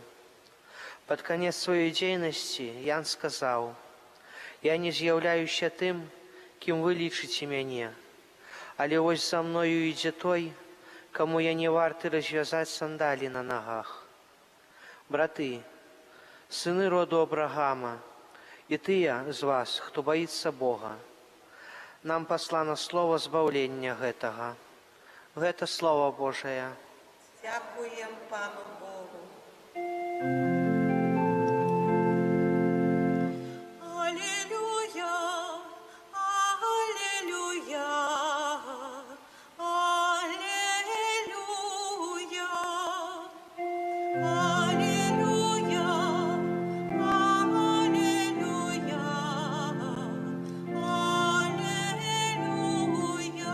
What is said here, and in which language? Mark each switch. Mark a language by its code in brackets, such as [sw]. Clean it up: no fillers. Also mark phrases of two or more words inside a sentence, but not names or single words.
[be] Пад канец сваёй дзейнасці Ян сказаў: Я не з'яўляюся тым, кім вы лічыце мяне, але вось за мною ідзе той, каму я не варты развязаць сандалі на нагах. Браты, сыны роду Абрагама, і тыя з вас, хто баіцца Бога, нам паслана слова збаўлення гэтага. Гэта Слова Божае. [uk] Дякуємо Пану Богу. Алілюя, алілюя, алілюя, алілюя, алілюя, алілюя.